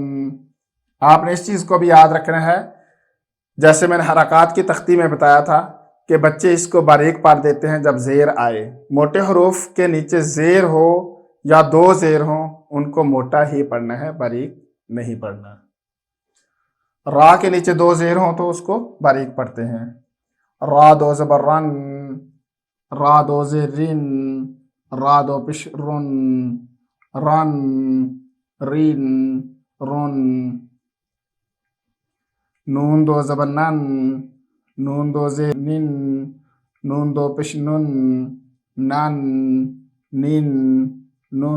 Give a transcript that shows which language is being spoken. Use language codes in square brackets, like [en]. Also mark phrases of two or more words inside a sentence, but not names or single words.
[ur] آپ نے اس چیز کو بھی یاد رکھنا ہے، جیسے میں نے حرکات کی تختی میں بتایا تھا کہ بچے اس کو باریک پڑھ دیتے ہیں جب زیر آئے. موٹے حروف کے نیچے زیر ہو یا دو زیر ہوں ان کو موٹا ہی پڑھنا ہے، باریک نہیں پڑھنا. را کے نیچے دو زیر ہوں تو اس کو باریک پڑھتے ہیں. را دو زبر رن، را دو زیر رن، را دو پیش رن، رن، رن، رن. نون دو زبر نن، نون دو زیر نن، نون دو پیش نن، نن، نن، نن.